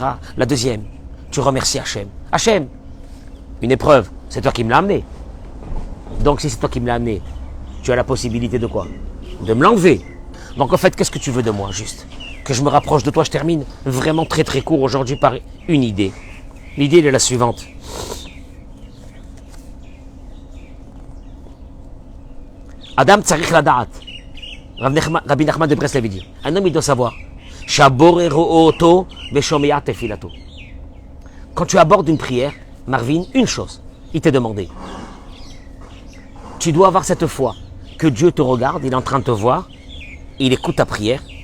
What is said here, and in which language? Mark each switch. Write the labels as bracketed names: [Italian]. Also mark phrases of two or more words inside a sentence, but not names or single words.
[French] La deuxième, tu remercies Hachem. Hachem, une épreuve, c'est toi qui me l'as amené. Donc si c'est toi qui me l'as amené, tu as la possibilité de quoi? De me l'enlever. Donc en fait, qu'est-ce que tu veux de moi, juste? Que je me rapproche de toi, je termine vraiment très très court aujourd'hui par une idée. L'idée est la suivante. [Hebrew] אדם צריך לדעת. [French] Rabbi Nachman de Breslev dit. Un homme, il doit savoir. Quand tu abordes une prière, Marvin, une chose, il t'est demandé. Tu dois avoir cette foi que Dieu te regarde, il est en train de te voir, il écoute ta prière.